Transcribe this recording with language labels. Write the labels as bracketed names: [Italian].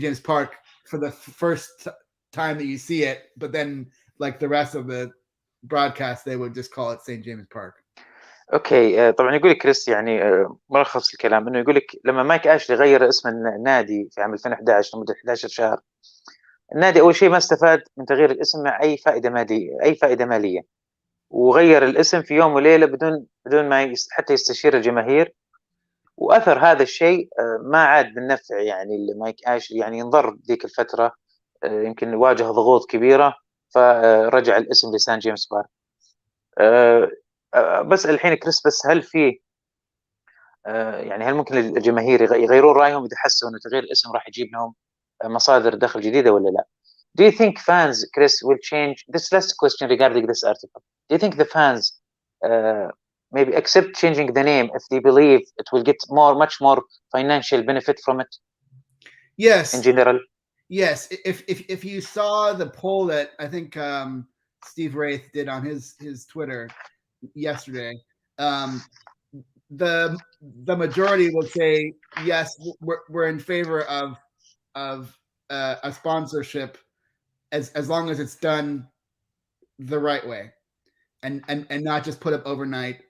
[English] James Park for the first time that you see it, but then like the rest of the broadcast they would just call it St. James Park. [Arabic] اوكي طبعا يقول لك كريس يعني ملخص الكلام انه يقول لك لما مايك اشلي غير اسم النادي في عام 2011 لمده 11 شهر، النادي اول شيء ما استفاد من تغيير الاسم مع اي فائده ماديه، اي فائده ماليه، وغير الاسم في يوم وليله بدون ما حتى يستشير الجماهير، واثر هذا الشيء ما عاد بالنفع يعني لمايك اشلي، يعني انضر ذيك الفتره، يمكن واجه ضغوط كبيره فرجع الاسم لسان جيمس بارك. بس الحين كريس، بس هل في يعني هل ممكن الجماهير يغيرون رايهم اذا حسوا انه تغيير الاسم راح يجيب لهم مصادر دخل جديده ولا لا؟ [English] Do you think fans, Chris, will change? This last question regarding this article. Do you think the fans maybe accept changing the name if they believe it will get much more financial benefit from it? Yes. In general. Yes. If you saw the poll that I think Steve Wraith did on his Twitter yesterday, the majority will say yes, we're in favor of a sponsorship as long as it's done the right way and not just put up overnight.